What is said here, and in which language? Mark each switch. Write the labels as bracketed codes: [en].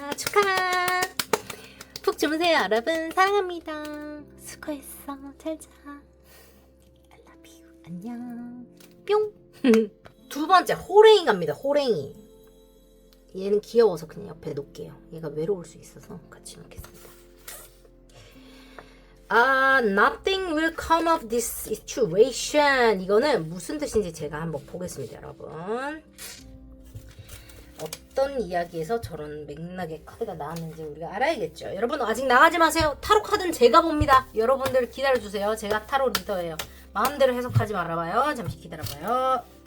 [ko] 축하. 푹 주무세요 여러분. 사랑합니다. 수고했어. 잘자. [en] I love you. [ko] 안녕 뿅. 두 번째 호랭이 갑니다. 호랭이. 얘는 귀여워서 그냥 옆에 놓을게요. 얘가 외로울 수 있어서 같이 놓겠습니다. [en] Nothing will come of this situation. [ko] 이거는 무슨 뜻인지 제가 한번 보겠습니다 여러분. 어떤 이야기에서 저런 맥락의 카드가 나왔는지 우리가 알아야겠죠. 여러분 아직 나가지 마세요. 타로 카드는 제가 봅니다. 여러분들 기다려주세요. 제가 타로 리더예요. 마음대로 해석하지 말아봐요. 잠시 기다려봐요.